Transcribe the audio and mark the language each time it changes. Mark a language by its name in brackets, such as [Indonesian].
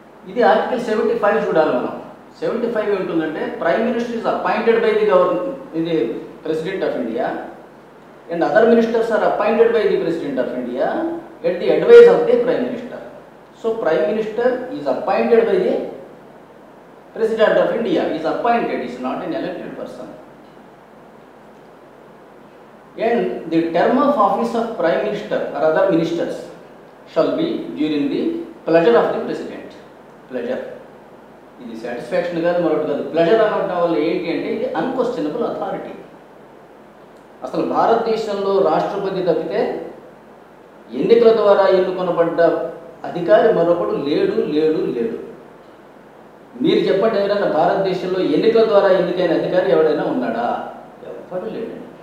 [Telugu] ఇది ఆర్టికల్ 75 చూడాలి మనం. 75 ఏముంటుందంటే [English] Prime minister is appointed by the ఇది president of India and other ministers are appointed by the president of India at the advice of the prime minister. So prime minister is appointed by the president of India, is appointed, is not an elected person. And the term of office of prime minister or other ministers shall be during the pleasure of the president. [Telugu] Pleasure. ఇది satisfaction కాదు, మరొకటి కాదు. Pleasure అనడం వల్ల ఏంటి అంటే ఇది unquestionable authority. అసలు భారతదేశంలో రాష్ట్రపతి తప్పితే ఎన్నికల ద్వారా ఎన్నుకొనబడ్డ అధికారి మరొకడు లేడు లేడు లేడు. మీరు చెప్పండి, ఎవరైనా భారతదేశంలో ఎన్నికల ద్వారా ఎన్నికైన అధికారి ఎవరైనా ఉన్నాడా? ఎవరు లేడు.